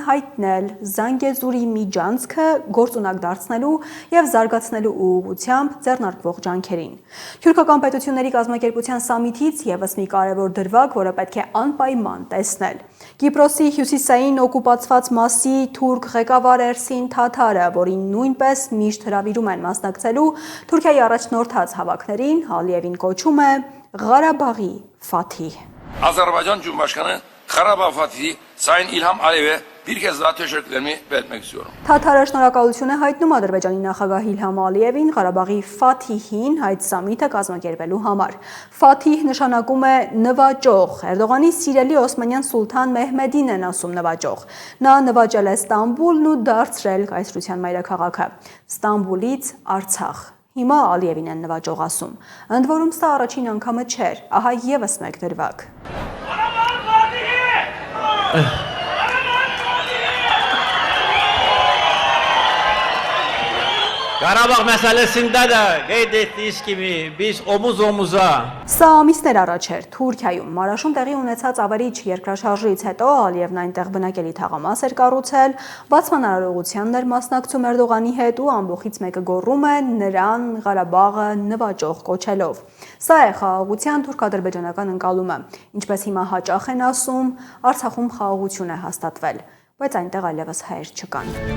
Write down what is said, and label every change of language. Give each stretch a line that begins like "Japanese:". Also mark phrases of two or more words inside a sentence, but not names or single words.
Armenian: հայտնել Զանգեզուրի միջանցքը գործունակ դարձնելու եւ զարգացնելու ուղղությամբ ձեռնարկվող ջանքերին։ Թուրքական պետությունների կազմակերպության սամիթից եւս մի կարևոր դրվագ, որը պետք է անպայման տեսնել։ Կիպրոսի հյուսիսային օկուպացված մասի թուրք ղեկավար Էրսին Թաթարը, որին նույնպես միշտ հրավիրում են մասնակցելու Թուրքիայի առաջնորդած հավաքներին, Ալիևին կոչում է Ղարաբաղի Ֆաթիհ։
Turkish: Azerbaycan Cumhurbaşkanı Karabağ Fatihi Sayın İlham Aliyev'e bir kez daha teşekkürlerimi belirtmek istiyorum.
Armenian: Թաթարը շնորհակալություն է հայտնում Ադրբեջանի նախագահ Իլհամ Ալիևին Ղարաբաղի Ֆաթիհին այդ սամիթը կազմակերպելու համար։ Ֆաթիհ նշանակում է նվաճող։ Էրդողանի սիրելի օսմանյան սուլթան Մեհմեդին են ասում նվաճող։ Նա նվաճել է Ստամբուլն ու դարձրել կայսրության մայրաքաղաքը։ Ստամբուլից Արցախ։ Հիմա Ալիևին են նվաճող ասում։ Ընդ որում սա առաջին անգամը չէր։ Ահա եւս մեկ դրվագ։
Azerbaijani: Qarabağ məsələsində də qeyd etdiyiniz kimi biz omuz omuza
Armenian: Սա ամիսներ առաջ էր Թուրքիայում Մարաշում տեղի ունեցած ավերիչ երկրաշարժից հետո Ալիևն այնտեղ բնակելի թաղամաս էր կառուցել, բացման արարողությանն էր մասնակցում Էրդողանի հետ ու ամբողից մեկը գոռում է նրան Ղարաբաղը նվաճող կոչելով։ Սա է խաղաղության թուրք-ադրբեջանական ընկալումը, ինչպես հիմա հաճախ են ասում, Արցախում խաղաղություն է հաստատվել, բայց այնտեղ այլևս հայեր չկան։